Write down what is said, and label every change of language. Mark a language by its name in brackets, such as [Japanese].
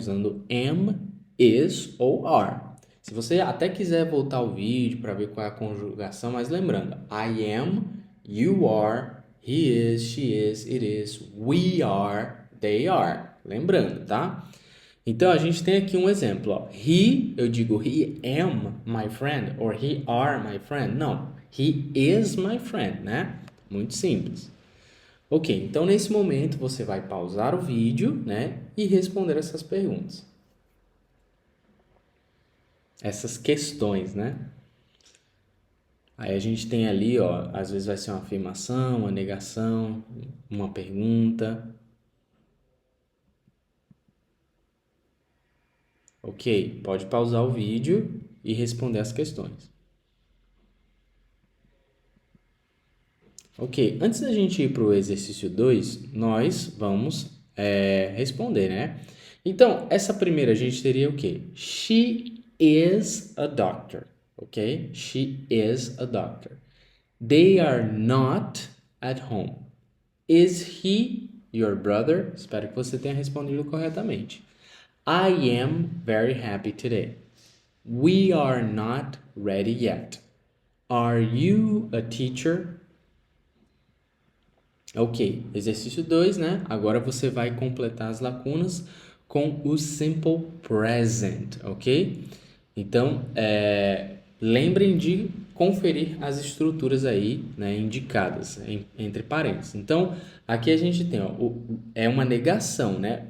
[Portuguese] Usando am, is ou are. Se você até quiser voltar ao vídeo para ver qual é a conjugação, mas lembrando, [English] I am, you are, he is, she is, it is, we are, they are. [Portuguese] Lembrando, tá? Então, a gente tem aqui um exemplo, ó. [English] He, [Portuguese] eu digo [English] he am my friend, or he are my friend. [Portuguese] Não, [English] he is my friend, [Portuguese] né? Muito simples. Ok, então nesse momento você vai pausar o vídeo, né? E responder essas perguntas. Essas questões, né? Aí a gente tem ali, ó, às vezes vai ser uma afirmação, uma negação, uma pergunta. Ok, pode pausar o vídeo e responder as questões. Ok, antes da gente ir para o exercício 2, nós vamos responder, né? Então, essa primeira a gente teria o quê? [English] She is a doctor, ok? She is a doctor. They are not at home. Is he your brother? [Portuguese] Espero que você tenha respondido corretamente. [English] I am very happy today. We are not ready yet. Are you a teacher? [Portuguese] Ok, exercício 2, né? Agora você vai completar as lacunas com o simple present, ok? Então, lembrem de conferir as estruturas aí, né, indicadas entre parênteses. Então, aqui a gente tem, ó, é uma negação, né?